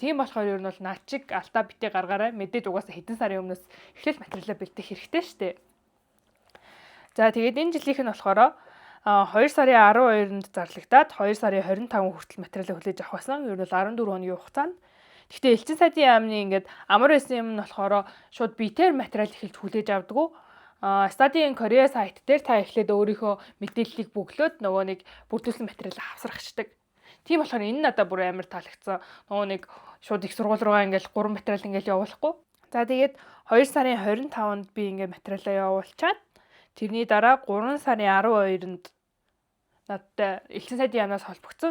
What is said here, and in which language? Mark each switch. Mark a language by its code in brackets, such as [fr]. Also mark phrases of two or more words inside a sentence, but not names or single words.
[mn] Тийм болохоор ер нь бол наад чиг алдаа битээ гаргаарай. Мэдээж угаасаа хэдэн сарын өмнөөс эхлээл материалаа бэлдэх хэрэгтэй шүү дээ. За тэгээд энэ жилийнх нь болохоор 2 сарын 12-нд зарлагдаад 2 сарын 25 хүртэл материалаа хүлээж авах байсан. Ер нь бол 14 хоногийн хугацаанд. Гэхдээ элчин сайдын яамны ингээд амар байсан юм нь болохоор шууд битээр материал эхэлж хүлээж авдаг. Study in Korea сайт дээр та эхлээд өөрийнхөө мэдээллийг бөглөөд нөгөө нэг бүрдүүлсэн материалаа авсрахчдаг. Тийм болохоор энэ надад бүр амар таалагдсан. Нөгөө нэг шууд их сургууль руугаа ингээл 3 материал ингээл явуулахгүй. За тэгээд 2 сарын 25-нд би ингээд материалаа явуулчаад тэрний дараа 3 сарын 12-нд надад элчин сайдын яамнаас холбогдсон.